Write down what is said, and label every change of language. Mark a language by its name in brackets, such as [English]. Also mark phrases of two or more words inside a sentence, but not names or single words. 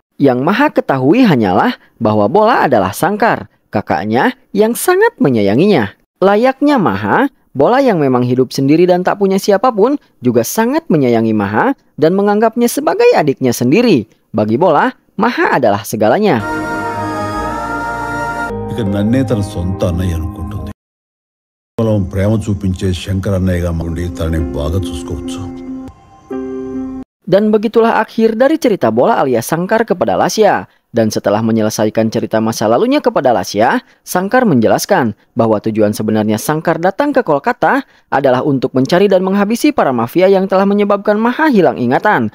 [Indonesian] Yang Maha ketahui hanyalah bahwa Bola adalah Sangkar, kakaknya yang sangat menyayanginya. Layaknya Maha, Bola yang memang hidup sendiri dan tak punya siapapun juga sangat menyayangi Maha dan menganggapnya sebagai adiknya sendiri. Bagi Bola, Maha adalah segalanya. [Telugu] ఇక నన్నే తన సొంత అన్నయ్య అనుకుంటుంది. కేవలం ప్రేమ చూపించే శంకర్ అన్నయ్యగా ఉండి తనని బాగా చూసుకోవచ్చు. [Indonesian] Dan begitulah akhir dari cerita Bola alias Sangkar kepada Lasya. Dan setelah menyelesaikan cerita masa lalunya kepada Lasya, Sangkar menjelaskan bahwa tujuan sebenarnya Sangkar datang ke Kolkata adalah untuk mencari dan menghabisi para mafia yang telah menyebabkan Maha hilang ingatan.